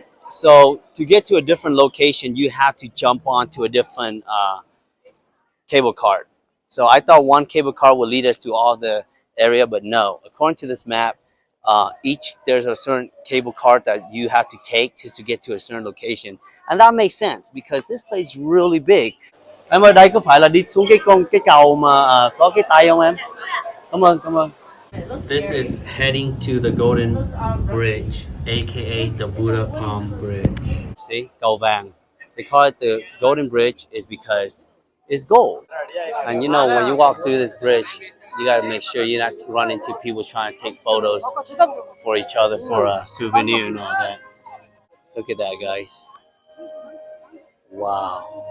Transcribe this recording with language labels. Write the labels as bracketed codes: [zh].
[en] So to get to a different location, you have to jump onto a different cable car. So I thought one cable car would lead us to all the area, but no. According to this map, there's a certain cable car that you have to take to get to a certain location, and that makes sense because this place is really big. [vi] Em ơi, đây có phải là đi xuống cái cầu mà có cái tay không em? Cảm ơn, cảm ơn. [en] This is heading to the Golden Bridge, aka the Buddha Palm Bridge. See, [vi] cầu vàng. [en] They call it the Golden Bridge is because it's gold. And you know, when you walk through this bridge, you gotta make sure you're not run into people trying to take photos for each other for a souvenir and all that. Look at that, guys. Wow.